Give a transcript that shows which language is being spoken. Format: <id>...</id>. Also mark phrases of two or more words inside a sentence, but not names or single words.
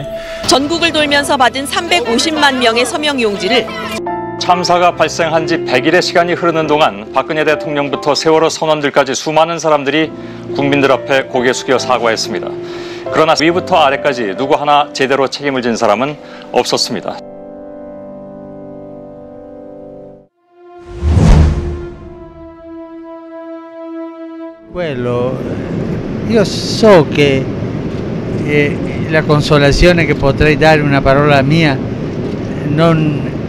<ko>전국을 돌면서 받은 350만 명의 서명 용지를 참사가 발생한 지 100일의 시간이 흐르는 동안 박근혜 대통령부터 세월호 선원들까지 수많은 사람들이 국민들 앞에 고개 숙여 사과했습니다. 그러나 위부터 아래까지 누구 하나 제대로 책임을 진 사람은 없었습니다.</ko> <it>Quello, io so che la consolazione che potrei dare una parola mia non</it>